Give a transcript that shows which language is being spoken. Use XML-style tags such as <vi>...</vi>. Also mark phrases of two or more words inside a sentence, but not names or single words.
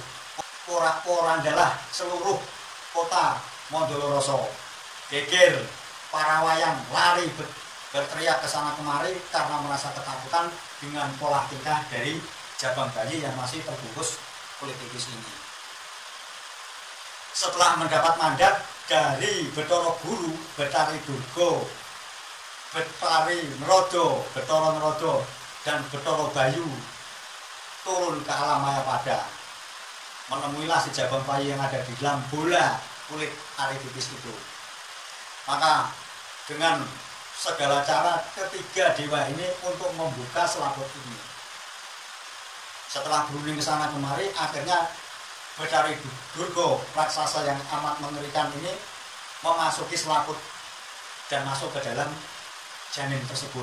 <id>Porak-porandalah seluruh kota Mondoloroso. Geger, para wayang lari berteriak ke sana kemari karena merasa ketakutan dengan pola tingkah dari jabang bayi yang masih terbungkus kulit tipis ini. Setelah mendapat mandat dari Betara Guru, Betari Durga, Betari Nerodo, Betara Nerodo, dan Betara Bayu turun ke alam Mayapada, menemuilah si jabang bayi yang ada di dalam bola kulit ari tipis itu. Maka dengan segala cara ketiga dewa ini untuk membuka selaput ini. Setelah berunding ke sana kemari, akhirnya Betari Durga, raksasa yang amat mengerikan ini, memasuki selaput dan masuk ke dalam janin tersebut.</id>